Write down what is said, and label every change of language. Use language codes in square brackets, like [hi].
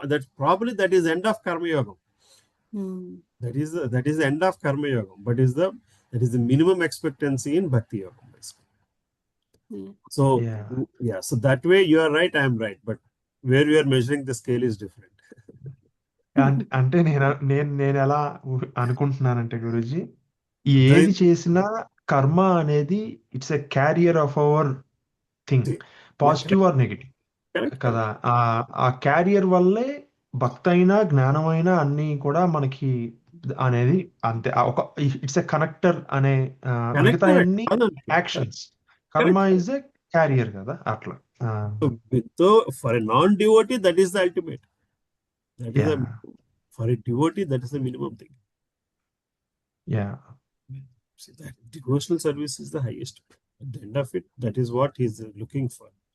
[en] That is end of Karma Yoga. That is the end of Karma Yoga. But that is the minimum expectancy in Bhakti Yoga, basically. So Yeah. so that way you are right, I am right. But where we are measuring the scale is different. [te] అంటే నేను ఎలా అనుకుంటున్నానంటే గురుజీ, ఏది చేసినా కర్మ అనేది it's a carrier of our thing, positive or negative కదా. ఆ carrier వల్లే భక్తైనా జ్ఞానమైనా అన్ని కూడా మనకి అనేది అంతే. ఒక ఇట్స్ ఎ కనెక్టర్ అనే మిగతా అన్ని యాక్షన్స్. కర్మ ఇస్ ఎ క్యారియర్ కదా అట్లా. [en] So for a non-devotee, that is the ultimate. That is for a devotee, that is the minimum thing. Yeah. See, that devotional service is the highest. At the end of it, that is what he is looking for.